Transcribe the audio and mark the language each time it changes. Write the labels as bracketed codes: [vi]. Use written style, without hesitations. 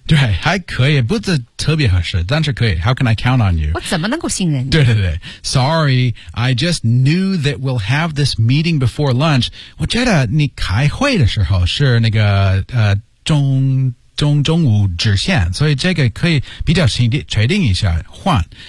[zh] 对，还可以，不是特别合适，但是可以。 [en] How can I count on you？ [zh] 我怎么能够信任你？对对对 [en] ，Sorry， I just knew that we'll have this meeting before lunch。 [zh] 我觉得你开会的时候是那个中午之前，所以这个可以比较确定一下换。